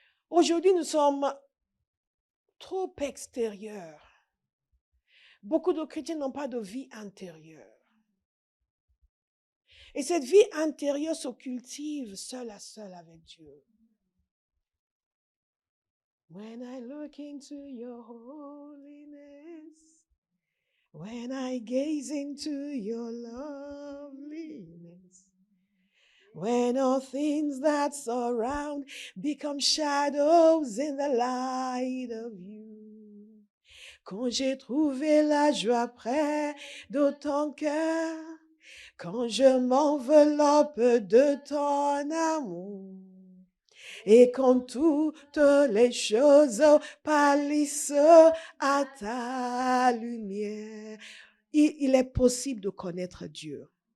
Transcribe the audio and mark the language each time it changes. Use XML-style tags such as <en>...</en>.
<fr>Aujourd'hui, nous sommes trop extérieurs. Beaucoup de chrétiens n'ont pas de vie intérieure. Et cette vie intérieure se cultive seul à seul avec Dieu.</fr> <en>When I look into your holiness, when I gaze into your loveliness, when all things that surround become shadows in the light of you.</en> <fr>Quand j'ai trouvé la joie près de ton cœur, quand je m'enveloppe de ton amour, et quand toutes les choses pâlissent à ta lumière, il est possible de connaître Dieu.</fr>